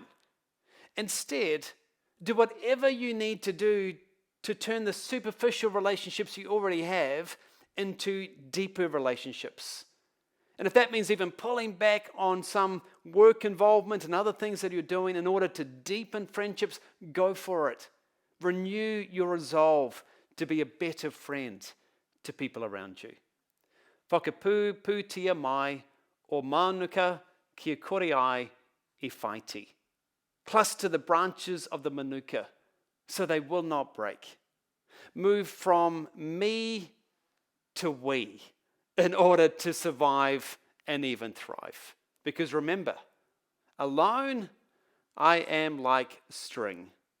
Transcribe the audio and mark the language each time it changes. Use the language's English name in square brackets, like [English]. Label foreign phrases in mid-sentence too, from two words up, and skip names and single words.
[English] Instead, do whatever you need to do to turn the superficial relationships you already have into deeper relationships. And if that means even pulling back on some work involvement and other things that you're doing in order to deepen friendships, go for it. Renew your resolve to be a better friend to people around you. [Māori] Whakapūpūtia mai o mānuka kia kore ai I whati. [English] Cluster the branches of the mānuka so they will not break. Move from me to we in order to survive and even thrive. Because remember, alone I am like string.